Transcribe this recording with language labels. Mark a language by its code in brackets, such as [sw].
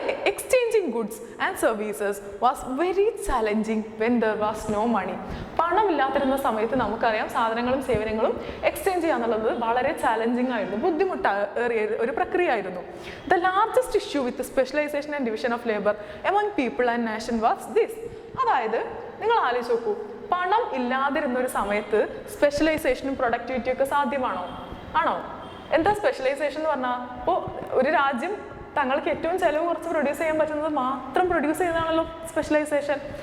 [en] Exchanging goods and services was very challenging when there was no money. [ml] പണം ഇല്ലാതിരുന്ന സമയത്ത് നമുക്കറിയാം സാധനങ്ങളും സേവനങ്ങളും എക്സ്ചേഞ്ച് ചെയ്യാന്നുള്ളത് വളരെ ചാലഞ്ചിങ് ആയിരുന്നു, ബുദ്ധിമുട്ടേറിയ ഒരു പ്രക്രിയ ആയിരുന്നു. [en] The largest issue with the specialization and division of labor among people and nation was this. [ml] അതായത് നിങ്ങൾ ആലോചിച്ച് നോക്കൂ, പണം ഇല്ലാതിരുന്ന ഒരു സമയത്ത് സ്പെഷ്യലൈസേഷനും പ്രൊഡക്ടിവിറ്റിയും ഒക്കെ സാധ്യമാണോ? ആണോ? എന്താ സ്പെഷ്യലൈസേഷൻ എന്ന് പറഞ്ഞാൽ, ഇപ്പോൾ ഒരു രാജ്യം തങ്ങൾക്ക് ഏറ്റവും ചിലവ് കുറച്ച് പ്രൊഡ്യൂസ് ചെയ്യാൻ പറ്റുന്നത് മാത്രം പ്രൊഡ്യൂസ് ചെയ്യുന്നതാണല്ലോ സ്പെഷ്യലൈസേഷൻ.